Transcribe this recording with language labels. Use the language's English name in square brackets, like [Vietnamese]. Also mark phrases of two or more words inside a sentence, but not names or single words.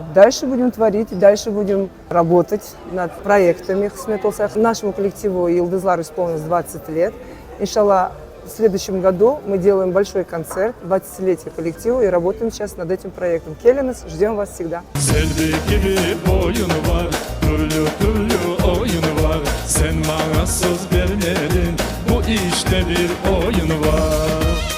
[Russian] Дальше будем творить, дальше будем работать над проектами. Нашему коллективу Йылдызлар исполнилось 20 лет. Иншаллах, в следующем году мы делаем большой концерт, 20-летие коллектива, и работаем сейчас над этим проектом. Келлинес, ждем вас всегда. [Turkish] Sen bana söz vermedin, bu işte bir oyun var.